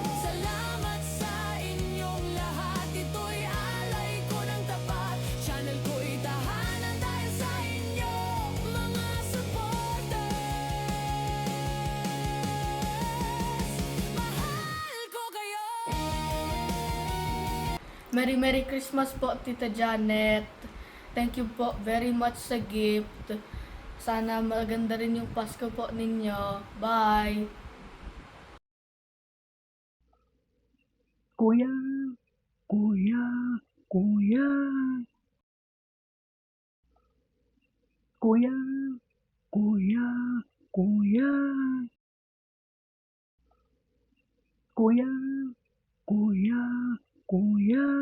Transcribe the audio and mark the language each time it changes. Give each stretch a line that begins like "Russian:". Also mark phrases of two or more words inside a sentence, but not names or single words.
Filipino: Salamat sa inyong lahat, ito'y alay ko ng tapat. Channel ko'y tahanan dahil sa inyo, mga supporters. Mahal ko kayo.
English: Merry Christmas
Filipino: po, Tita Janet.
English: Thank you
Filipino: po
English: very much
Filipino: sa gift. Sana maganda rin yung Pasko po ninyo. Bye! Kuya, kuya, kuya. Kuya, kuya, kuya. Kuya, kuya, kuya.